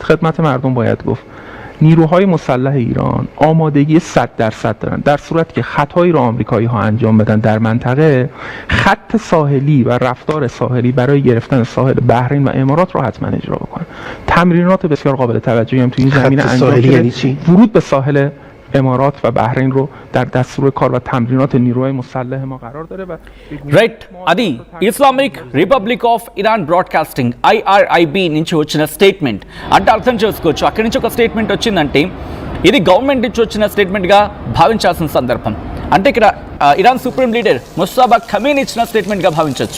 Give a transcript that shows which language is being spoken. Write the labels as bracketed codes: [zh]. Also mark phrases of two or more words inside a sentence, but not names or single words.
[fa] خدمت مردم باید گفت نیروهای مسلح ایران آمادگی 100% دارن در صورتی که خطایی را آمریکایی‌ها انجام بدن در منطقه، خط ساحلی و رفتار ساحلی برای گرفتن ساحل بحرین و امارات رو حتما اجرا بکنن. تمرینات بسیار قابل توجهی هم تو این زمینه انجام شده. یعنی چی؟ ورود به ساحل امارات و بحرین رو در دستور کار و تمرینات نیروهای مسلح ما قرار داره و [te] రైట్ అది ఇస్లామిక్ రిపబ్లిక్ ఆఫ్ ఇరాన్ బ్రాడ్కాస్టింగ్ IRIB నుంచి వచ్చిన స్టేట్మెంట్ అంటే అర్థం చేసుకోవచ్చు. అక్కడి నుంచి ఒక స్టేట్మెంట్ వచ్చిందంటే ఇది గవర్నమెంట్ నుంచి వచ్చిన స్టేట్మెంట్గా భావించాల్సిన సందర్భం. అంటే ఇక్కడ ఇరాన్ [en] supreme leader [te] ముస్తాబా ఖమేనీ ఇచ్చిన స్టేట్మెంట్గా భావించవచ్చు.